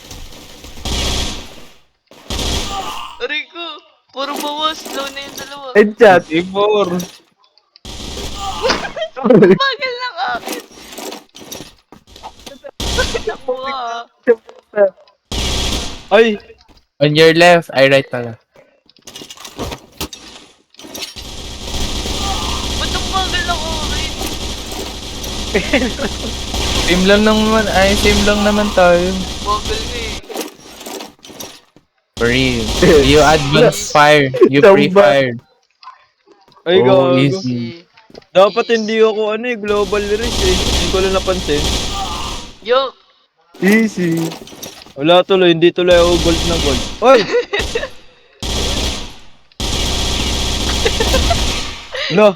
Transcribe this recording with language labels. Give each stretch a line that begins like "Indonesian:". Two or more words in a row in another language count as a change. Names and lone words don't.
Filipino: Aray ko! Puro bawas, low na yung dalawa. Headshot. Ivor. Bagal lang akin! Naku ah. Ay!
English: On your left, I right pala. Ba't ang bagal ako akin?
Filipino: Same lang naman, same lang naman tayo. Bagal nga eh.
English: For real. You advance fire. You
Filipino: Samba.
English: pre-fire.
Filipino: Ay, Oh, gago.
English: easy.
Filipino: Dapat hindi ako
English: global risk
Filipino: eh. Hindi ko lang napansin. Yo!
English: Easy.
Filipino: Wala tuloy, hindi tuloy ako gold na gold. Oy! No!